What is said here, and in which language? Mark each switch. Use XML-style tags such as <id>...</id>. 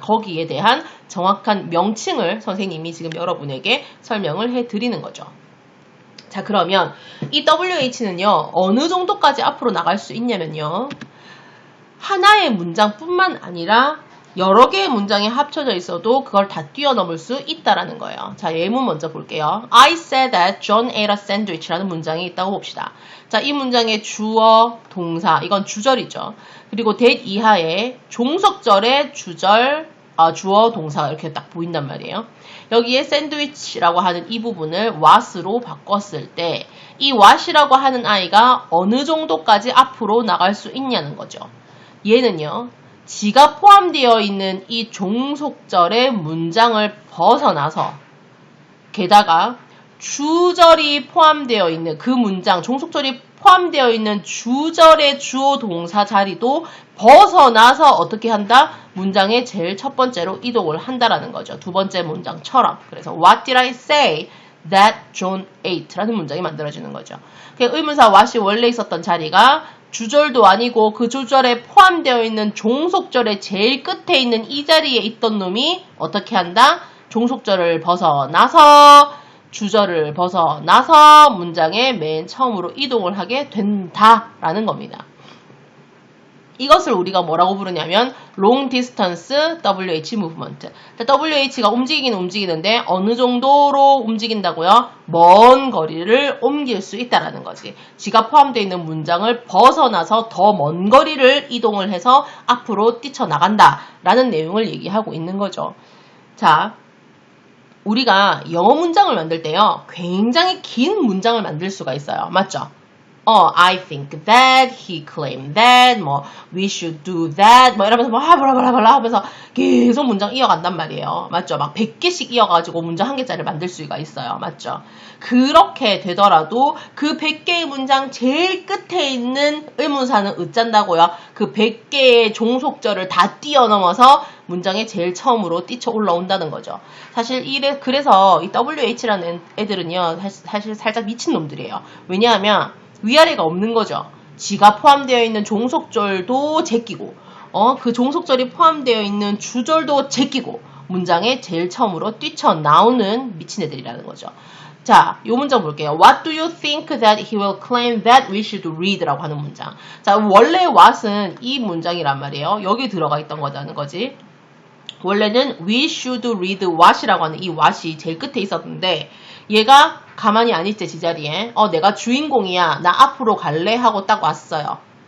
<ko>거기에 대한 정확한 명칭을 선생님이 지금 여러분에게 설명을 해드리는 거죠. 자, 그러면 이 WH는요, 어느 정도까지 앞으로 나갈 수 있냐면요, 하나의 문장뿐만 아니라 여러 개의 문장이 합쳐져 있어도 그걸 다 뛰어넘을 수 있다라는 거예요. 자, 예문 먼저 볼게요.</ko> <en>I said that John ate a sandwich</en> <ko>라는 문장이 있다고 봅시다. 자, 이 문장의 주어, 동사, 이건 주절이죠. 그리고 that 이하에 종속절의 주절, 주어, 동사가 이렇게 딱 보인단 말이에요. 여기에 샌드위치라고 하는 이 부분을 what으로 바꿨을 때 이 what이라고 하는 아이가 어느 정도까지 앞으로 나갈 수 있냐는 거죠. 얘는요. 지가 포함되어 있는 이 종속절의 문장을 벗어나서 게다가 주절이 포함되어 있는 그 문장, 종속절이 포함되어 있는 주절의 주어 동사 자리도 벗어나서 어떻게 한다? 문장의 제일 첫 번째로 이동을 한다라는 거죠. 두 번째 문장처럼. 그래서</ko> <en>What did I say that John ate?</en> <ko>라는 문장이 만들어지는 거죠. 의문사 what이 원래 있었던 자리가 주절도 아니고 그 주절에 포함되어 있는 종속절의 제일 끝에 있는 이 자리에 있던 놈이 어떻게 한다? 종속절을 벗어나서 주절을 벗어나서 문장의 맨 처음으로 이동을 하게 된다라는 겁니다. 이것을 우리가 뭐라고 부르냐면</ko> <en>long distance WH movement.</en> <ko>WH가 움직이긴 움직이는데 어느 정도로 움직인다고요? 먼 거리를 옮길 수 있다라는 거지. 지가 포함되어 있는 문장을 벗어나서 더 먼 거리를 이동을 해서 앞으로 뛰쳐나간다라는 내용을 얘기하고 있는 거죠. 자, 우리가 영어 문장을 만들 때요. 굉장히 긴 문장을 만들 수가 있어요. 맞죠?</ko> <en>I think that, he claimed that, we should do that,</en> <ko>이러면서 블라블라블라 하면서 계속 문장 이어간단 말이에요. 맞죠? 막 100개씩 이어가지고 문장 한 개짜리 만들 수가 있어요. 맞죠? 그렇게 되더라도 그 100개의 문장 제일 끝에 있는 의문사는 어쩐다고요? 그 100개의 종속절을 다 뛰어넘어서 문장의 제일 처음으로 뛰쳐 올라온다는 거죠. 사실 그래서 이 WH라는 애들은요, 사실 살짝 미친놈들이에요. 왜냐하면 위아래가 없는 거죠. 지가 포함되어 있는 종속절도 제끼고 그 종속절이 포함되어 있는 주절도 제끼고 문장의 제일 처음으로 뛰쳐나오는 미친 애들이라는 거죠. 자, 요 문장 볼게요.</ko> <en>What do you think that he will claim that we should read?</en> <ko>라고 하는 문장. 자, 원래 what은 이 문장이란 말이에요. 여기 들어가 있던 거라는 거지. 원래는</ko> <en>we should read what</en> <ko>이라고 하는 이 what이 제일 끝에 있었는데 얘가 가만히 안 있지, 제자리에. 내가 주인공이야. 나 앞으로 갈래? 하고 딱 왔어요.</ko>